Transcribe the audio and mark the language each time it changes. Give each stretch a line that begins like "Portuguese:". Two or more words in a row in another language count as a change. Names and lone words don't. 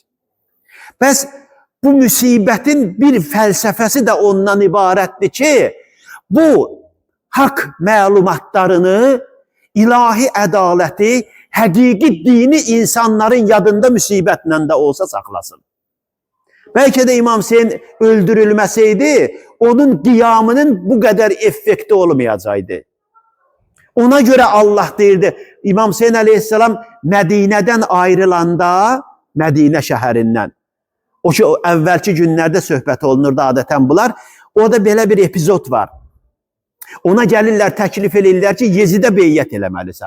Azerbaijani: Bəs bu müsibətin bir fəlsəfəsi də ondan ibarətdir ki, bu haqq məlumatlarını, ilahi ədaləti, həqiqi dini insanların yadında müsibətlə də olsa saxlasın.
Turkish: Belki de İmam Hüseyin öldürülmeseydi, onun qiyamının bu kadar effekti olmayacaktı.
Azerbaijani: Ona göre Allah deyirdi, İmam Hüseyin aleyhisselam Mədinədən ayrılanda, Mədinə şəhərindən, o ki, əvvəlki günlərdə söhbət olunurdu adətən bunlar, orada belə bir epizod var. Ona gəlirlər, təklif edirlər ki, Yezidə beyyət eləməlisən.